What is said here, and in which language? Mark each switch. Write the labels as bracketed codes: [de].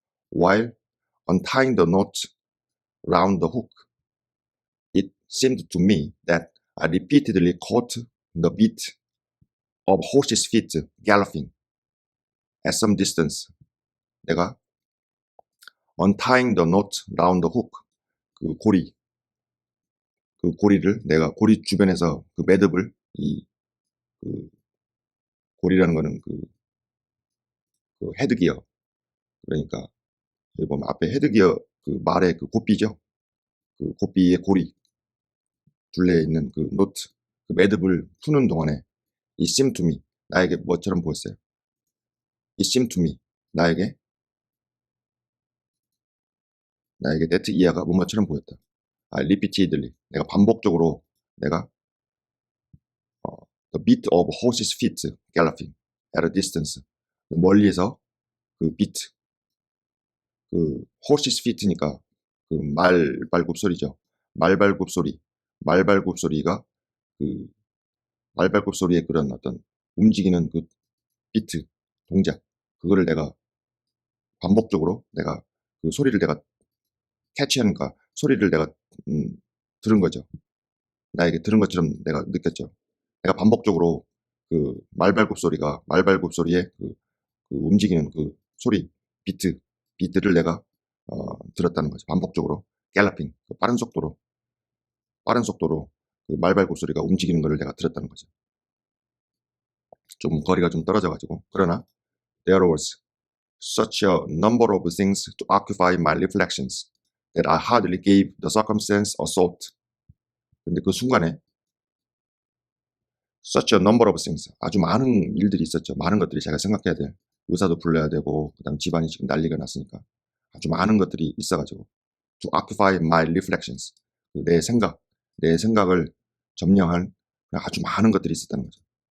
[en] While untying the knot round the hook, it seemed to me that I repeatedly caught the beat of horses' feet galloping at some distance. [ko] 내가 [en] untying the knot round the hook, [ko] 고리를 내가 고리 주변에서 매듭을 고리라는 거는 헤드기어. 그러니까 여기 보면 앞에 헤드기어 말의 고삐죠. 고삐의 고리 둘레에 있는 노트 매듭을 푸는 동안에 [en] it seemed to me [ko] 나에게 뭐처럼 보였어요. [en] it seemed to me [ko] 나에게 that 이하가 뭐처럼 보였다. [en] repeatedly [ko] 내가 반복적으로 내가 [en] the beat of horses' feet galloping at a distance [ko] 멀리에서 [en] beat horses' feet니까 [ko] 말발굽 소리죠. 말발굽 소리가 말발굽 소리의 그런 어떤 움직이는 비트 동작 그거를 내가 반복적으로 내가 소리를 내가 캐치하는가 소리를 내가 들은 거죠. 나에게 들은 것처럼 내가 느꼈죠. 내가 반복적으로 말발굽 소리의 움직이는 소리 비트를 내가 들었다는 거죠. 반복적으로 갤러핑 빠른 속도로 말발굽 소리가 움직이는 것을 내가 들었다는 거죠. 좀 거리가 좀 떨어져가지고 그러나 [en] there was such a number of things to occupy my reflections that I hardly gave the circumstance a thought. [ko] 근데 그 순간에 [en] such a number of things [ko] 아주 많은 일들이 있었죠. 많은 것들이 제가 생각해야 될 의사도 불러야 되고 그다음 집안이 지금 난리가 났으니까 아주 많은 것들이 있어가지고 [en] to occupy my reflections [ko] 내 생각을 점령할 아주 많은 것들이 있었다는 거죠.